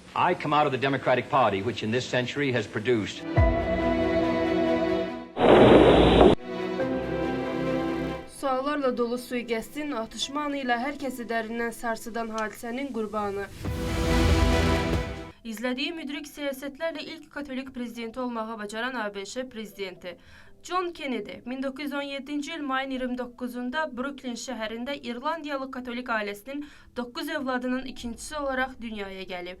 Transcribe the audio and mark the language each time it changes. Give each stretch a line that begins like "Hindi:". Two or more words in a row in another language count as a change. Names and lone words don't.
English: I come out of the Democratic Party, which in this century has produced
Azerbaijani: Suallarla dolu sui-qəsdin atışma anı ilə hər kəsi dərindən sarsıdan hadisənin qurbanı. İzlədiyi müdrik siyasətlərlə ilk katolik prezidenti olmağı bacaran ABŞ prezidenti John Kennedy 1917-ci il mayın 29-da Brooklyn şəhərində İrlandiyalı katolik ailəsinin 9 övladının ikincisi olaraq dünyaya gəlib.